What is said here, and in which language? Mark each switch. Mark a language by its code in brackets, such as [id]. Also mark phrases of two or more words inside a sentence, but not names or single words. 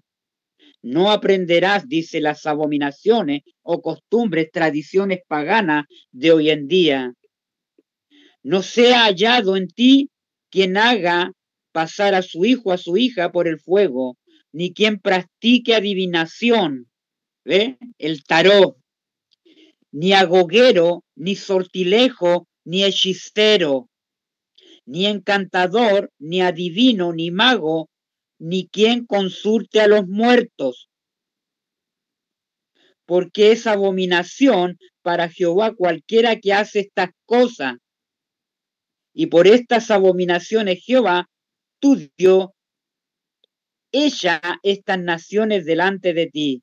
[es] No aprenderás, dice, las abominaciones o costumbres, tradiciones paganas de hoy en día. No sea hallado en ti quien haga pasar a su hijo, a su hija por el fuego, ni quien practique adivinación, ¿ve? El tarot, ni agoguero, ni sortilejo, ni hechicero, ni encantador, ni adivino, ni mago, ni quien consulte a los muertos, porque es abominación para Jehová cualquiera que hace estas cosas. Y por estas abominaciones Jehová, tu Dios, echa estas naciones delante de ti.